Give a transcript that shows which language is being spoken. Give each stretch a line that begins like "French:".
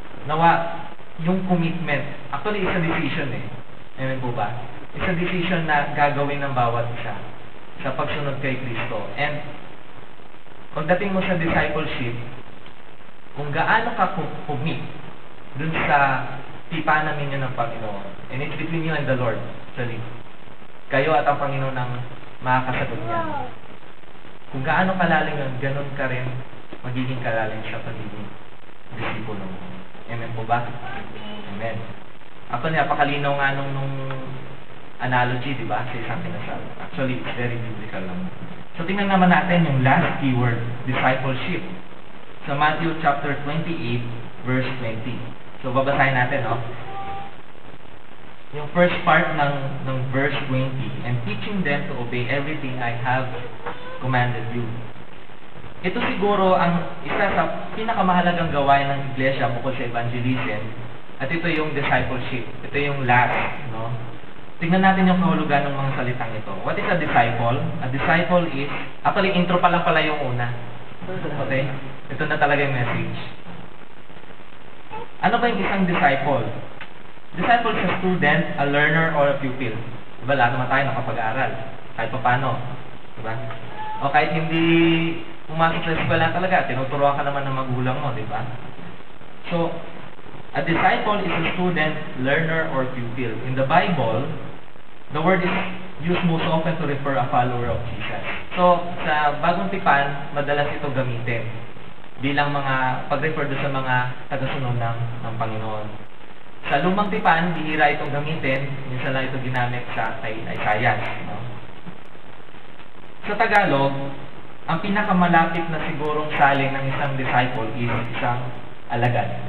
English: Nawa, yung commitment, actually, it's a decision eh.
Filipino: Amen po ba?
English: It's a decision
Filipino: na gagawin ng bawat isa sa pagsunod kay Kristo. And, pagdating mo sa discipleship, kung gaano ka commit dun sa tipanan ninyo ng Panginoon,
English: and it's between you and the Lord, actually.
Filipino: Kayo at ang Panginoon ang makakasagot niya. Kung gaano kalalim yun, ganun ka rin magiging kalalim sa pagiging disipulo mo. Amen po ba? Amen. Ako napakalinaw nga nung analogy, di ba? Sa isang kinasal. Actually,
English: it's very biblical
Filipino: lang. So, tingnan naman natin yung last keyword, discipleship. Sa Matthew chapter 28, verse 20. So, babasahin natin, no?
English: Yung first part ng verse 20, and teaching them to obey everything I have commanded you.
Filipino: Ito siguro ang isa sa pinakamahalagang gawain ng iglesia bukod sa evangelism, at ito yung discipleship. Ito yung last, no? Tingnan natin yung kahulugan ng mga salitang ito.
English: What is a disciple? A disciple is, actually intro
Filipino: pa lang pala yung una.
English: Okay?
Filipino: Ito na talaga yung message. Ano ba yung isang disciple?
English: Disciple is a student, a learner, or a pupil.
Filipino: Diba? Lahat naman tayo nakapag-aaral. Kahit pa paano. Diba? O kahit hindi pumasok sa eskwela talaga, tinuturuan ka naman ng magulang mo, diba?
English: So, a disciple is a student, learner, or pupil. In the Bible, the word is used most often to refer a follower of Jesus.
Filipino: So, sa Bagong Tipan, madalas ito gamitin bilang mga pag-refer doon sa mga tagasunod ng Panginoon. Sa Lumang Tipan, bihira itong gamitin, minsan lang ito ginamit kay Isaiah. No? Sa Tagalog, ang pinakamalapit na sigurong saling ng isang disciple is isang alagad.